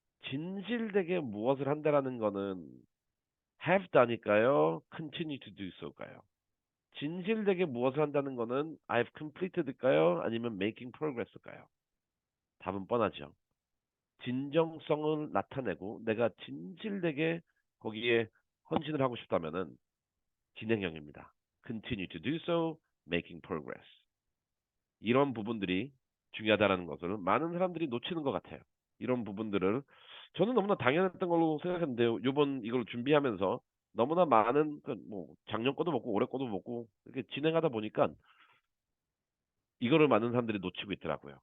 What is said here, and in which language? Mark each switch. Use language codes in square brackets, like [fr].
[ko] 진실되게 무엇을 한다라는 거는 have do니까요, [en] continue to do so [ko] 일까요? 진실되게 무엇을 한다는 거는 [en] I've completed [ko] 일까요? 아니면 [en] making progress [ko] 일까요? 답은 뻔하죠. 진정성을 나타내고 내가 진실되게 거기에 헌신을 하고 싶다면은 진행형입니다. [en] Continue to do so, making progress. [ko] 이런 부분들이 중요하다는 것을 많은 사람들이 놓치는 것 같아요. 이런 부분들을 저는 너무나 당연했던 걸로 생각했는데요. 이번 이걸 준비하면서 너무나 많은 뭐 작년 거도 먹고 올해 거도 먹고 이렇게 진행하다 보니까 이거를 많은 사람들이 놓치고 있더라고요.